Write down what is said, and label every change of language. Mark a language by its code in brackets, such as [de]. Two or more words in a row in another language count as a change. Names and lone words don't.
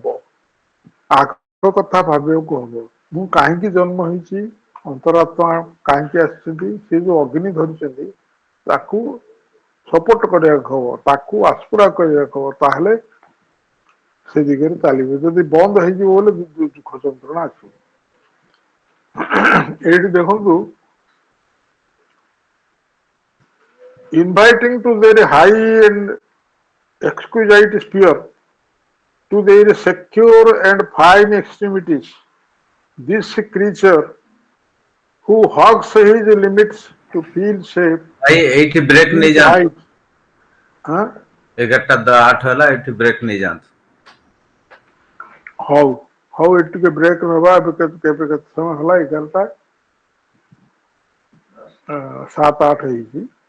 [or] ଆଗ କଥା ଭାବିବାକୁ ହବ, ମୁଁ କାହିଁକି ଜନ୍ମ ହେଇଛି, ଅନ୍ତରାତ୍ମା କାହିଁକି ଆସିଛନ୍ତି, ସେ ଯୋଉ ଅଗ୍ନି ଧରିଛନ୍ତି ତାକୁ ସପୋର୍ଟ କରିବାକୁ ହବ, ତାକୁ ଆସ୍ଫୁରା କରିବାକୁ ହବ, ତାହେଲେ ସେ ଦିଗରେ ଚାଲିବେ। ଯଦି ବନ୍ଦ ହେଇଯିବ ବୋଲେ ଦୁଃଖ ଯନ୍ତ୍ରଣା ଆସିବ। ଏଇଠି ଦେଖନ୍ତୁ, [en] inviting to their high and exquisite sphere, to their secure and fine extremities, this creature who hugs his limits to feel safe, [or] ଭାଇ ଏଇଠି ବ୍ରେକ୍ [en] his [or] ନେଇଯାଆନ୍ତୁ। [en] height, huh? [or] 11:08 ହେଲା, ଏଇଠି ବ୍ରେକ୍ ନେଇଯାଆନ୍ତୁ। ହଉ ହଉ, ଏଠି ଟିକେ ବ୍ରେକ୍ ନେବା। ଏବେ କେତେ ସମୟ ହେଲା? 11:07-08 ହେଇଛି।